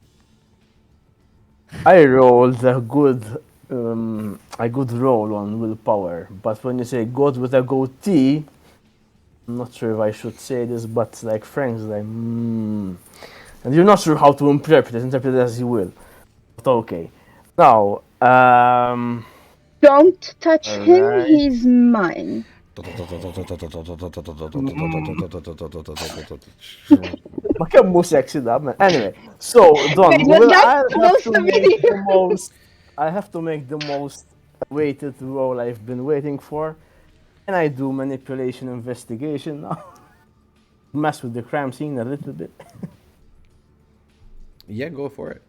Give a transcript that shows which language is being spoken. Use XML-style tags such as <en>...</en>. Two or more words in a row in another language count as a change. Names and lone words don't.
<en>I rolled a good roll on willpower, but when you say god with a goatee, I'm not sure if I should say this, but like Frank's like, and you're not sure how to interpret it as you will. But okay. Now, Don't touch him. Alright. He's mine.</en> <mt>ma kemm mhu sexy da,</mt> <en>man. Anyway, so Don, Wait, was that I have supposed to to be make the- the most. I have to make the most weighted roll I've been waiting for. Can I do manipulation investigation now? Mess with the crime scene a little bit. Yeah, go for it.</en>